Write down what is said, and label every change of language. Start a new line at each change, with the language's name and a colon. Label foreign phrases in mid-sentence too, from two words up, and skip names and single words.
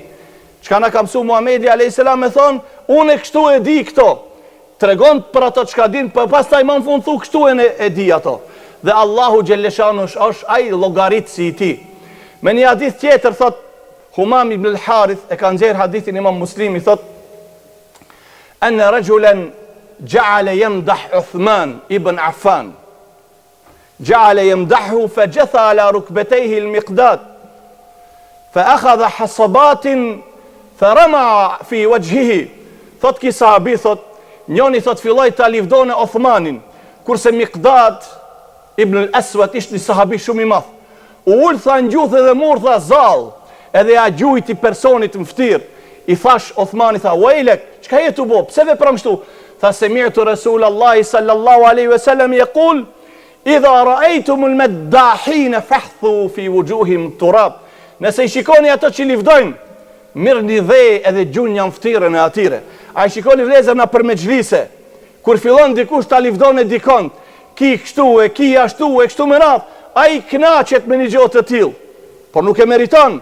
Albanian: Çka na ka mësuar Muhamedi
Arabic: عليه السلام
Albanian: me thonë: "Unë kështu e di këto." Tregon për ato çka din, por pastaj më në fund thu: "Kështu e di ato." Dhe Allahu xheleshanu është ai llogarit si I tij. Me një hadith tjetër thot Humam ibn al-Harith, e ka nxjerr hadithin Imam Muslimi, thot:
Arabic: "أن رجلا جعل يمدح عثمان بن عفان. جعل يمدحه فجثا على ركبتيه المقداد. فأخذ حصباء فرمى في وجهه."
Albanian: Thot ki sahabi, thot, njoni thot filloi ta livdone Uthmanin, kurse Miqdad ibn al-Aswad ishte një sahabi shumë I madh. U ul, tha, në gjuhë dhe mor, tha, zall, edhe ja gjujti personit në ftyrë. I thash Uthmani, tha: "Wailak, çka je tu bo? Pse vepron kështu?"
Arabic: Tha: "سمعت رسول الله صلى الله عليه وسلم يقول إذا رأيتم المداحين فاحثوا في وجوههم تراب."
Albanian: Nëse I shikoni ato që livdojnë, mirëni dhe edhe gjunja në ftyrën e atyre. A I shikoni vlezër na për mexhlise, kur fillon dikush ta livdon e dikon, ki kështu e ki ashtu e kështu me radhë, ai kënaqet me një gjë të tillë, por nuk e meriton.